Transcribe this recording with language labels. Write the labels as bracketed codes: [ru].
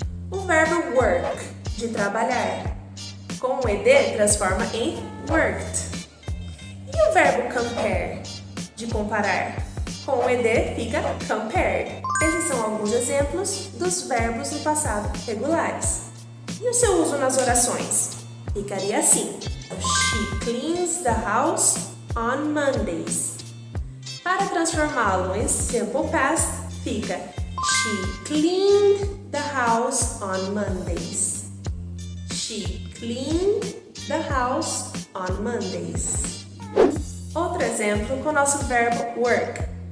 [pt] O verbo work, de trabalhar, com o ED transforma em worked. E o verbo compare, de comparar, com o ED fica compared. Esses são alguns exemplos dos verbos no passado regulares. E o seu uso nas orações? Ficaria assim: [en] She cleans the house on Mondays. [pt] Para transformá-lo em [en] simple past, [pt] fica [en] She cleaned the house on Mondays. She cleaned the house on Mondays. [pt] Outro exemplo com o nosso verbo work.